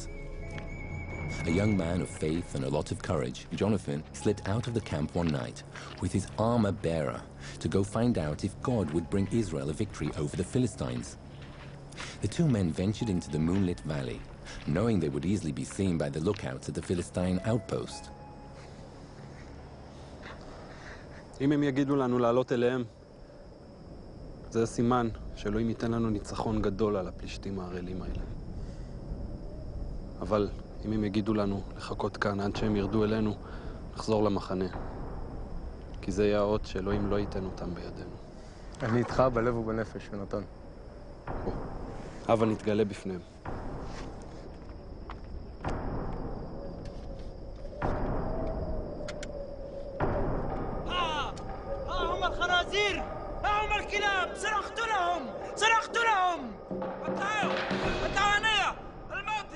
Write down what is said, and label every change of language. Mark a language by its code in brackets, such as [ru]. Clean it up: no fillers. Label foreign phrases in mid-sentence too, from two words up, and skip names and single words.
[en] A young man of faith and a lot of courage, Jonathan slipped out of the camp one night with his armor bearer to go find out if God would bring Israel a victory over the Philistines. The two men ventured into the moonlit valley, knowing they would easily be seen by the lookouts at the Philistine outpost. [he] אם הם יגידו לנו לעלות אליהם, זה סימן שאלוהים ייתן לנו ניצחון גדול על הפלישתים הערלים האלה. אבל אם הם יגידו לנו לחכות כאן עד שהם ירדו אלינו, נחזור למחנה. כי זה יהיה האות שאלוהים לא ייתן אותם בידינו. אני איתך בלב ובנפש, יונתן. הבה נתגלה בפניהם. [ar] هم الخنازير! هم الكلاب! سرقت لهم! سرقت لهم! تعالوا هنيا! الموتي!